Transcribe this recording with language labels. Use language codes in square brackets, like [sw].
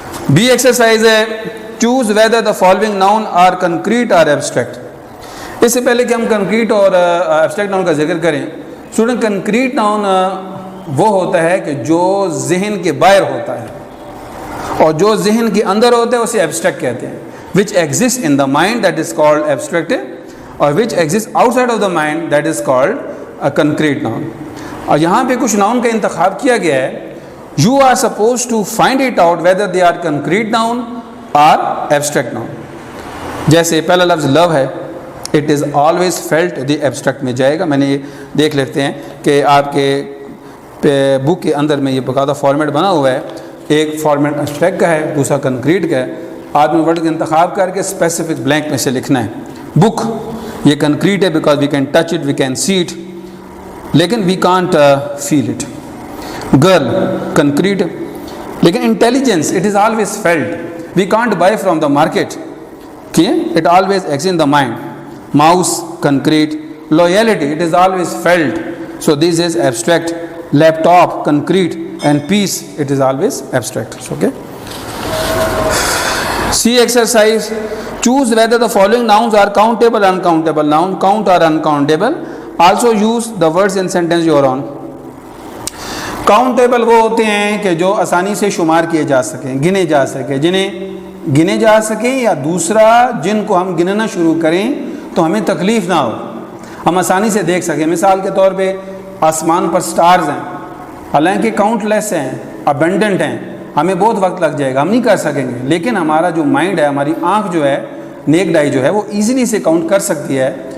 [en] B exercise ہے, choose whether the following noun are concrete or abstract. [ur] اس سے پہلے کہ ہم کنکریٹ اور ایبسٹریکٹ ناؤن کا ذکر کریں, اسٹوڈنٹ کنکریٹ ناؤن وہ ہوتا ہے کہ جو ذہن کے باہر ہوتا ہے, اور جو ذہن کے اندر ہوتا ہے اسے ایبسٹریکٹ کہتے ہیں. [en] which exists in the mind that is called abstract, اور which exists outside of the mind that is called a concrete noun. [ur] اور یہاں پہ کچھ ناؤن کا انتخاب کیا گیا ہے. [en] You are supposed to find it out whether they are concrete noun or abstract noun. [ur] جیسے پہلا لفظ love ہے, [en] it is always felt, the abstract [ur] میں جائے گا. میں نے یہ دیکھ لیتے ہیں کہ آپ کے بک کے اندر میں یہ باقاعدہ فارمیٹ بنا ہوا ہے, ایک فارمیٹ abstract کا ہے, دوسرا concrete کا ہے. آپ نے ورڈ کا انتخاب کر کے اسپیسیفک بلینک میں سے لکھنا ہے. [en] بک یہ کنکریٹ ہے because we can touch it, we can see it, لیکن we can't feel it. Girl concrete, لیکن intelligence it is always field, we can't buy from the market, it always x in the mind. Mouse concrete. لویلٹی it is always field, so this is abstract. Leap top concrete, and peace it is always abstract. Okay. C exercise, choose whether the following nouns are countable or uncountable. Noun count or uncountable. Also use the words in sentence your own. [ur] Countable وہ ہوتے ہیں کہ جو آسانی سے شمار کیے جا سکیں, گنے جا سکیں, جنہیں گنے جا سکیں, یا دوسرا جن کو ہم گننا شروع کریں تو ہمیں تکلیف نہ ہو, ہم آسانی سے دیکھ سکیں. مثال کے طور پہ آسمان پر سٹارز ہیں, حالانکہ کاؤنٹ لیس ہیں, ابنڈنٹ ہیں, ہمیں بہت وقت لگ جائے گا, ہم نہیں کر سکیں گے, لیکن ہمارا جو مائنڈ ہے, ہماری آنکھ جو ہے, نیکڈ آئی جو ہے, وہ ایزیلی سے کاؤنٹ کر سکتی ہے.